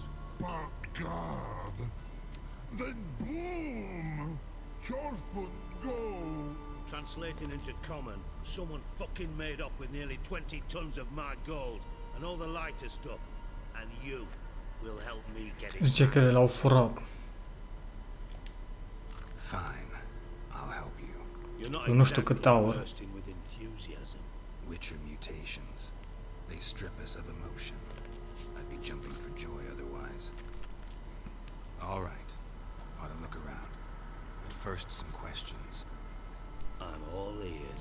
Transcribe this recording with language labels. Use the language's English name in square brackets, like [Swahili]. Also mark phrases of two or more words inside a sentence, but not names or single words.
[English] But God! Then boom! Chorfoot go! Translating into common, someone fucking made off with nearly 20 tons of my gold and all the lighter stuff. And you will help me get it. [Romanian] Zice că l-au furat. [English] Fine, I'll help you. You're not [Romanian] Nu știu cât aur. [English] bursting with enthusiasm. Witcher mutations. They strip us of emotion. I'd be jumping for joy otherwise. All right, ought to look around. But first, some questions. I'm all ears.